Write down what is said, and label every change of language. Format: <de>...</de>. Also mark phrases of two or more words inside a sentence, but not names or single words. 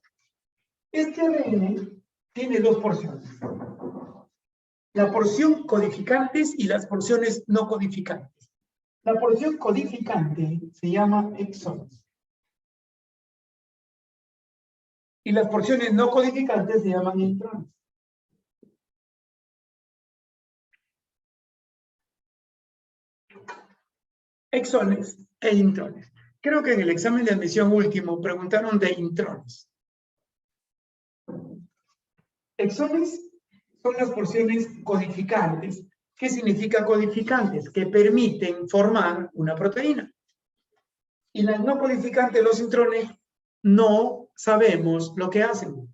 <es>Este ARN tiene dos porciones. La porción codificantes y las porciones no codificantes. La porción codificante se llama exones. Y las porciones no codificantes se llaman intrones. Exones e intrones. Creo que en el examen de admisión último preguntaron de intrones. Exones son las porciones codificantes. ¿Qué significa codificantes? Que permiten formar una proteína. Y las no codificantes, los intrones, no sabemos lo que hacen.</es>